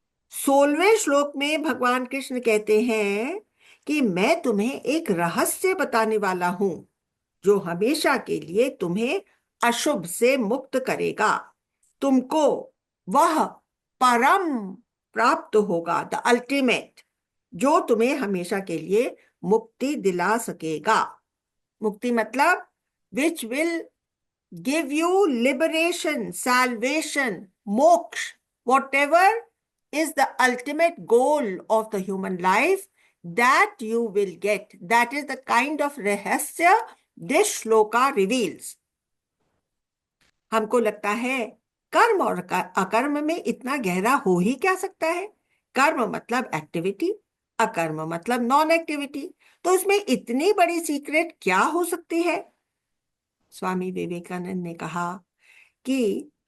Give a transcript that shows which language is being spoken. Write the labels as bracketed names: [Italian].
[Hindi] 16वें श्लोक में भगवान कृष्ण कहते हैं कि मैं तुम्हें एक रहस्य बताने वाला हूं जो हमेशा के लिए तुम्हें अशुभ से मुक्त करेगा। तुमको वह परम प्राप्त होगा, [English] the ultimate, [Hindi] जो तुम्हें हमेशा के लिए मुक्ति दिला सकेगा। मुक्ति मतलब [English] Which will give you liberation, salvation, moksha, whatever is the ultimate goal of the human life, that you will get. That is the kind of rahasya this shloka reveals. [Hindi] हमको लगता है कर्म और अकर्म में इतना गहरा हो ही क्या सकता है। कर्म मतलब एक्टिविटी, अकर्म मतलब नॉन एक्टिविटी, तो इसमें इतनी बड़ी सीक्रेट क्या हो सकती है। स्वामी विवेकानंद ने कहा कि